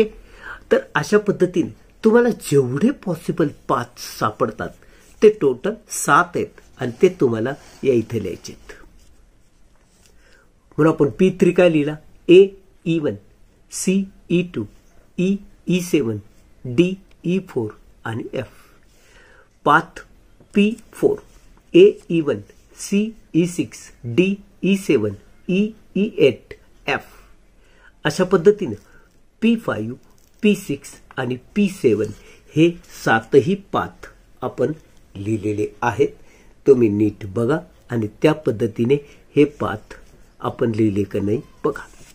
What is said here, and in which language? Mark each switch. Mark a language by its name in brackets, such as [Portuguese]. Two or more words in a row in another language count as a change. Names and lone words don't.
[Marathi] तर अशा पद्धतीने तुम्हाला जेवढे पॉसिबल पाथ सापडतात ते टोटल 7 आहेत आणि ते तुम्हाला या इथे लिहायचे आहेत. म्हणून आपण P3 काय लिहिला. A E1 C E2 E E7 D E4 आणि F. पाथ P4 A E1 C E6 D E7 E E8 F. अशा पद्धतीने P5 P6 आणि P7 हे 7ही पाथ आपण लिहिलेले आहेत. तुम्ही नीट बघा आणि त्या पद्धतीने हे पाथ आपण लिहिले का नाही बघा.